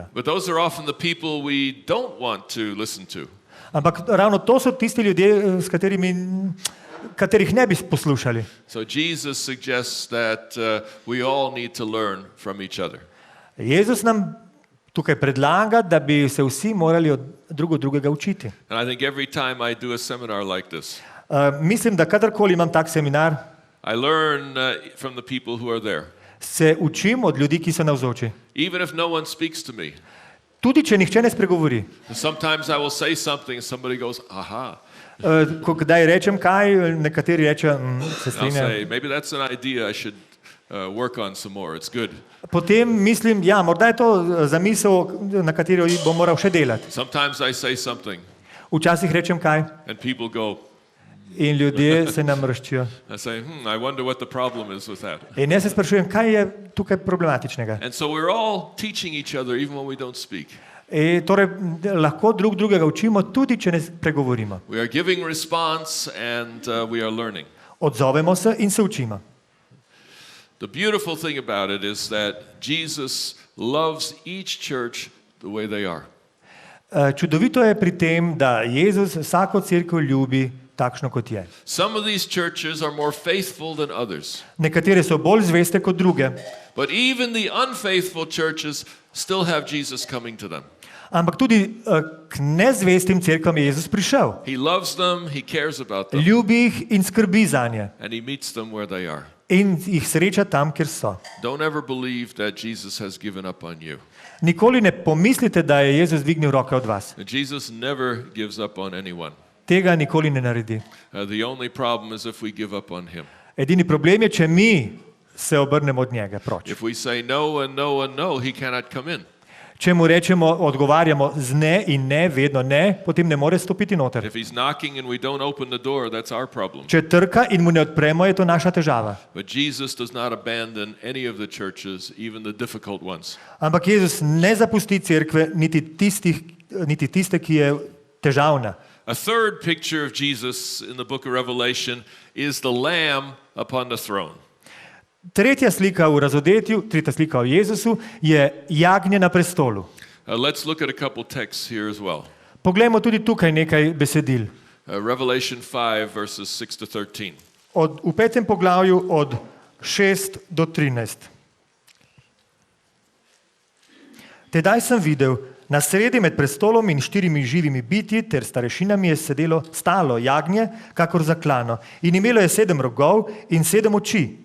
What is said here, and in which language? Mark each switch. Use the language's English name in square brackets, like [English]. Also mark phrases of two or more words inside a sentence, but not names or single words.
[English] But those are often the people we don't want to listen to. [Slovenian] Ampak ravno to so tisti ljudje, katerih ne bi poslušali. [English] So Jesus suggests that we all need to learn from each other. [Slovenian] Jezus nam tukaj predlaga, da bi se vsi morali od drugega učiti. [English] And I think every time I do a seminar like this, [Slovenian] Mislim, da kadarkoli imam tak seminar, [English] I learn from the people who are there. [Slovenian] se učim od ljudi, ki so navzoči. [English] Even if no one speaks to me. [Slovenian] Tudi, če nihče ne spregovori. [English] Sometimes I will say something and somebody goes, aha. [Slovenian] Ko kdaj rečem kaj, nekateri rečejo, se [English] I'll [Slovenian] strinjajo. [English] say, maybe that's an idea I should work on some more. It's good. [Slovenian] Potem mislim, ja, morda je to zamisel, na katero bom moral še delati. [English] Sometimes I say something [Slovenian] Včasih rečem kaj [English] and people go, [Slovenian] in ljudje se nam mrščijo. [English] I say, I wonder what the problem is with that. [Slovenian] In jaz se sprašujem, kaj je tukaj problematičnega. [English] And so we're all teaching each other even when we don't speak. [Slovenian] Torej, lahko drugega učimo, tudi če ne pregovorimo. [English] We are giving response and we are learning. [Slovenian] Odzovemo se in se učimo. [English] The beautiful thing about it is that Jesus loves each church the way they are. [Slovenian] Čudovito je pri tem, da Jezus vsako cerkev ljubi takšno, kot je. [English] Some of these churches are more faithful than others. [Slovenian] Nekatere so bolj zveste kot druge, [English] But even the unfaithful churches still have Jesus coming to them. [Slovenian] ampak tudi k nezvestim cerkvam je Jezus prišel. [English] He loves them, he cares about them, [Slovenian] Ljubi jih in skrbi zanje. [English] and he meets them where they are. [Slovenian] In jih sreča tam, kjer so. [English] Don't ever believe that Jesus has given up on you. [Slovenian] Nikoli ne pomislite, da je Jezus dvignil roke od vas. [English] Jesus never gives up on anyone. [Slovenian] Tega nikoli ne naredi. [English] The only problem is if we give up on him. [Slovenian] Edini problem je, če mi se obrnemo od njega proč. [English] If we say no and no and no, he cannot come in. [Slovenian] Če mu rečemo, odgovarjamo z ne in ne, vedno ne, potem ne more stopiti noter. [English] If he's knocking and we don't open the door, that's our problem. [Slovenian] Če trka in mu ne odpremo, je to naša težava. [English] But Jesus does not abandon any of the churches, even the difficult ones. [Slovenian] Ampak Jezus ne zapusti cerkve, niti tiste, ki je težavna. [English] A third picture of Jesus in the book of Revelation is the Lamb upon the throne. [Slovenian] Tretja slika v Razodetju, tretja slika o Jezusu, je jagnje na prestolu. [English] Let's look at a couple texts here as well. [Slovenian] Poglejmo tudi tukaj nekaj besedil. [English] Revelation 5, verses 6 to 13. [Slovenian] V 5. poglavju od 6 do 13. Tedaj sem videl, na sredi med prestolom in 4 živimi bitji ter starešinami je stalo jagnje, kakor zaklano, in imelo je 7 rogov in 7 oči.